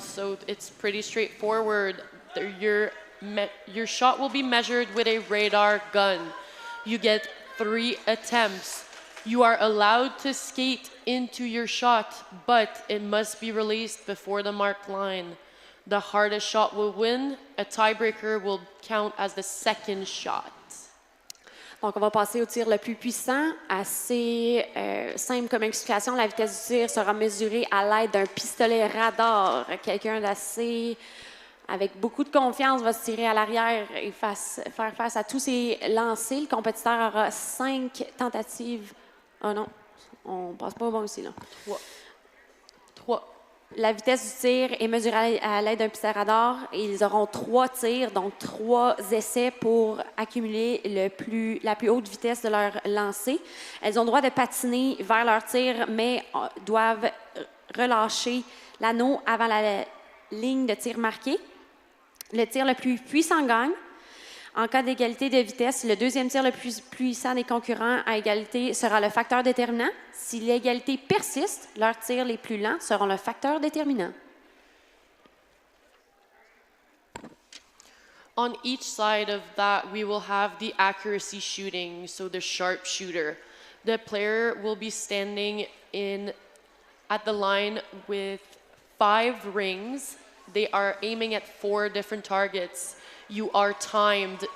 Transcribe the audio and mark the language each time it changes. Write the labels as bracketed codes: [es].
[en] So it's pretty straightforward. Your shot will be measured with a radar gun. You get 3 attempts. You are allowed to skate into your shot, but it must be released before the marked line. The hardest shot will win. A tiebreaker will count as the second shot. [fr] Donc, on va passer au tir le plus puissant. Assez simple comme explication. La vitesse du tir sera mesurée à l'aide d'un pistolet radar. Quelqu'un d'assez, avec beaucoup de confiance, va se tirer à l'arrière et faire face à tous ses lancers. Le compétiteur aura 5 tentatives. Oh non, on passe pas au bon ici, là. 3. La vitesse du tir est mesurée à l'aide d'un pistolet radar et ils auront 3 tirs, donc 3 essais pour accumuler la plus haute vitesse de leur lancer. Elles ont le droit de patiner vers leur tir, mais doivent relâcher l'anneau avant la ligne de tir marquée. Le tir le plus puissant gagne. En cas d'égalité de vitesse, le deuxième tir le plus puissant des concurrents à égalité sera le facteur déterminant. Si l'égalité persiste, leurs tirs les plus lents seront le facteur déterminant. [en] On each side of that, we will have the accuracy shooting, so the sharpshooter. The player will be standing at the line with 5 rings. They are aiming at 4 different targets. You are timed.